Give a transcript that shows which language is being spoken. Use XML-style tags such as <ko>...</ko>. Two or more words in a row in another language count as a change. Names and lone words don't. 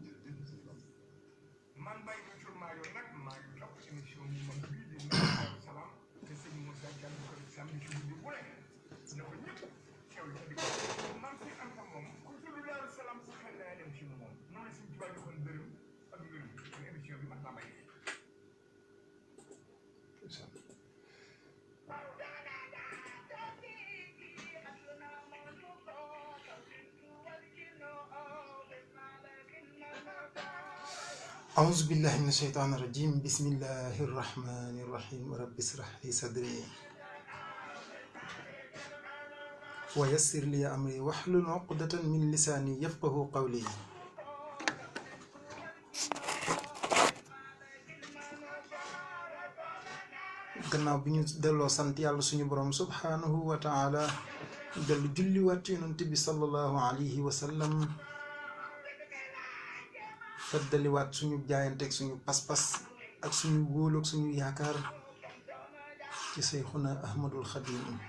<wo>man Mbaye Diouf Mario nag maa ngi topp émission bi moom bii di Daaru Salaam te Serigne Moussa Thiam di ko def samedi ci guddi bu nekk na ko ñëpp teewlu ci digg man fi am fa moom ku tudd Daaru Salaam sa xel naa dem ci moom noonu la suñu tubaab joxoon dërëm ak ngërëm muy émission bi man maa bay</wo> <ar>أعوذ بالله من الشيطان الرجيم بسم الله الرحمن الرحيم رب اشرح لي صدري ويسر لي أمري واحلل عقدة من لساني يفقه قولي</ar> <wo>gannaaw bi ñu delloo sant yàlla suñu borom</wo> <ar>سبحانه وتعالى</ar> <wo>dellu julli waat yonent bi</wo> <ar>صلى الله عليه وسلم</ar> <wo>feddaliwaat suñu jaayanteeg suñu pas-pas ak suñu wóolu ak suñu yaakaar ci Seyxuna Ahmadul Xadim</wo>